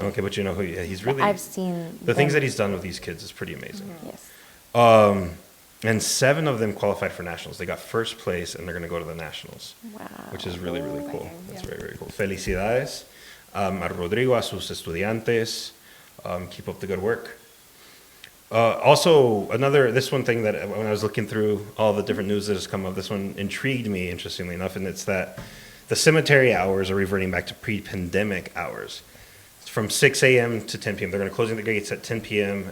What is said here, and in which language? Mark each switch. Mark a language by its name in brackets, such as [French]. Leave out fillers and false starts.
[English] Okay, but you know who he's really... I've seen the things that he's done with these kids is pretty amazing. Yes. And 7 of them qualified for nationals. They got first place, and they're going to go to the nationals, Wow. which is really, really cool. That's Yeah. very, very cool. [Spanish] Felicidades a Rodrigo, a sus estudiantes. [English] Keep up the good work. Also, this one thing that when I was looking through all the different news that has come up, this one intrigued me, interestingly enough, and it's that the cemetery hours are reverting back to pre-pandemic hours. It's from 6 a.m. to 10 p.m. They're going to close the gates at 10 p.m.